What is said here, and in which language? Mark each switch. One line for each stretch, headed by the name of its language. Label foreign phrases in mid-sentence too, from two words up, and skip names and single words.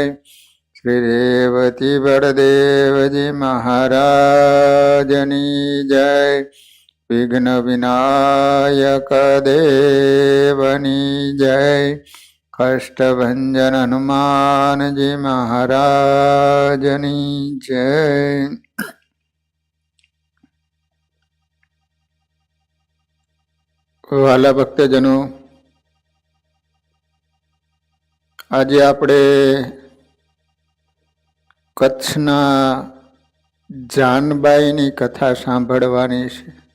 Gujarati: શ્રી રેવતી બડદેવજી મહારાજની જય। વિઘ્ન વિનાયક દેવની જય। કષ્ટભંજન હનુમાન જી મહારાજની જય। વાલા ભક્તજનો, આજે આપણે કચ્છના જાનબાઈની કથા સાંભળવાની છે.